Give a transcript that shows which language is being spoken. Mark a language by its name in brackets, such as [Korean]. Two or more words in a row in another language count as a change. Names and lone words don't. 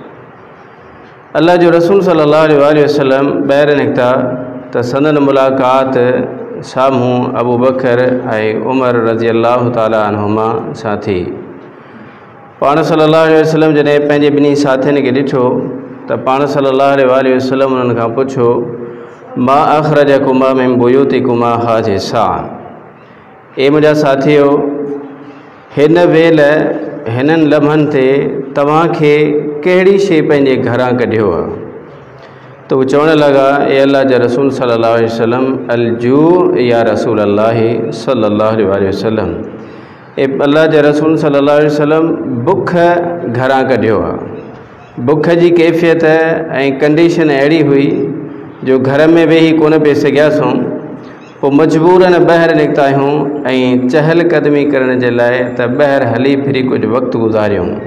[Sindhi] अल्लाह जो रसूल [Arabic] صلى الله عليه وسلم [Sindhi] ॿाहिरि निकिता त संदन मुलाक़ात साम्हूं अबू बकर ऐं उमर [Arabic] رضي الله تعالى عنهما [Sindhi] सां थी। पाण [Arabic] صلى الله عليه وسلم [Sindhi] जॾहिं पंहिंजे ॿिन्ही साथियुनि खे ॾिठो त पाण [Arabic] صلى الله عليه وسلم [Sindhi] उन्हनि खां पुछो [Arabic] ما أخرجكما من بيوتكما هذه الساعة. [Sindhi] ए मुंहिंजा साथियो हिन वेल हिननि लम्हनि ते तव्हांखे कहिड़ी शइ पंहिंजे घरां कढियो आहे त उहे चवणु लॻा ए अल्लाह जा रसूल [Arabic] صلى الله عليه وسلم الجوع يا رسول الله صلى الله عليه وسلم [Sindhi] ए अल्लाह जे रसूल [Arabic] صلى الله عليه وسلم [Sindhi] बुख घरां कढियो आहे। बुख जी कैफ़ियत ऐं कंडीशन अहिड़ी हुई जो घर में वेही कोन पिए सघियासूं पोइ मजबूरन ॿाहिरि निकिता आहियूं ऐं चहल क़दमी करण जे लाइ त ॿाहिरि हली फिरी कुझु वक़्तु गुज़ारियूं।